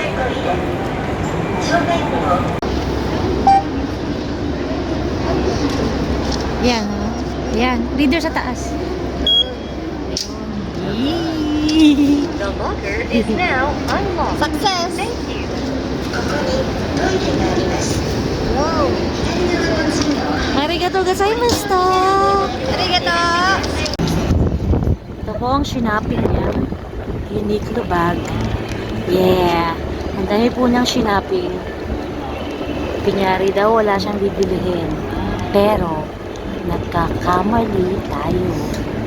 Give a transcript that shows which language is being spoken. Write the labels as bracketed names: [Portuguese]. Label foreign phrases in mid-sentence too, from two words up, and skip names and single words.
[Filipino] Yan. Yan. Reader sa taas. [English] The locker is now unlocked. Success! Thank you. [Japanese] ありがとうございました! Arigato! [Filipino] Ito po ang shinaping niya. [English] Uniqlo bag. Yeah! [Filipino] Ang dami po niyang shinaping. Kunyari daw wala siyang bibilihin. Pero, nagkakamali tayo.